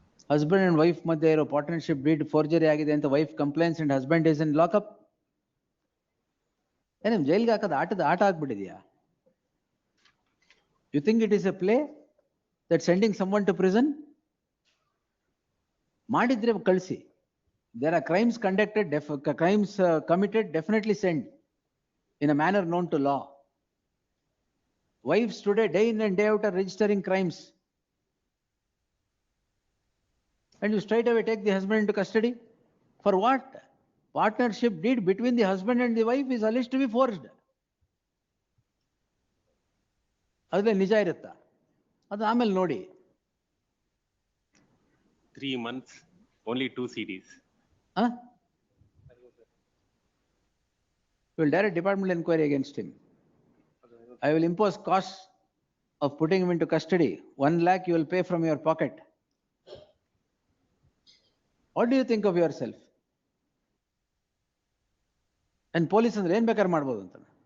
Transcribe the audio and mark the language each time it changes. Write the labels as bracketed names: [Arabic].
[English] husband and wife [Kannada] ಮಧ್ಯೆ ಇರೋ [English] partnership deed forgery [Kannada] ಆಗಿದೆ ಅಂತ [English] Wife complaints and husband is in lockup. [Kannada] ನಿಮ್ ಜೈಲ್ಗೆ ಹಾಕೋದು ಆಟ ಆಗ್ಬಿಟ್ಟಿದ್ಯಾ? [English] You think it is a play that sending someone to prison? [Kannada] ಮಾಡಿದ್ರೆ ಕಳಿಸಿ. [English] There are crimes conducted, crimes committed, definitely send in a manner known to law. Wives today, day in and day out, are registering crimes. And you straight away take the husband into custody? For what? Partnership deed between the husband and the wife is alleged to be forged. [Kannada] ಅದೇ ನಿಜ ಇರುತ್ತಾ? ಅದು ಆಮೇಲೆ ನೋಡಿ. [English] 3 months, only 2 CDs. You will direct department inquiry against him. I will impose costs of putting him into custody. 1 lakh you will pay from your pocket. What do you think of yourself? [Kannada] And police ಅಂದ್ರೆ ಏನ್ ಬೇಕಾದ್ರೆ ಮಾಡ್ಬೋದು ಅಂತ.